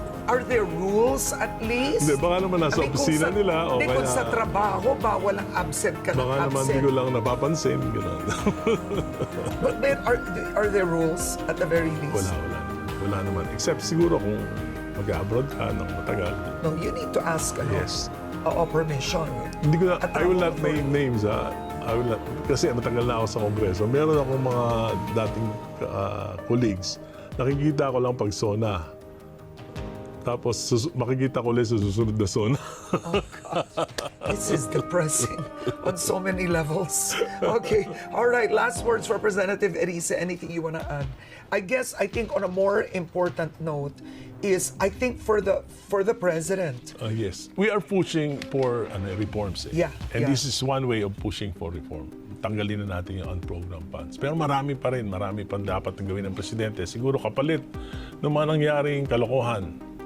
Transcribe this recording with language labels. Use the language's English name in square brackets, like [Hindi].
[English] Are there rules at least? [Filipino] Hindi, baka naman nasa opisina nila. Hindi, kung sa trabaho, bawal ang absent ka ng absent. Baka naman hindi ko lang napapansin. [English] But are there rules at the very least? [Filipino] Wala naman. Except siguro kung mag-abroad ka ng matagal. [English] No, you need to ask permission. [Filipino] Hindi ko na, [English] I will not name names. I will not, [Filipino] kasi matagal na ako sa Kongreso. Meron akong mga dating colleagues. Nakikita ko lang pag SONA. Tapos makikita ko ulit sa susunod na SONA. [English] Oh, God. This is depressing on so many levels. Okay. All right. Last words, Representative Erice. Anything you want to add? I think on a more important note is, I think for the president. Yes. We are pushing for reforms. Yeah. And this is one way of pushing for reform. [Filipino] Tanggalin na natin yung unprogrammed funds. Pero marami pang dapat gawin ng presidente. Siguro kapalit ng mga nangyaring kalokohan.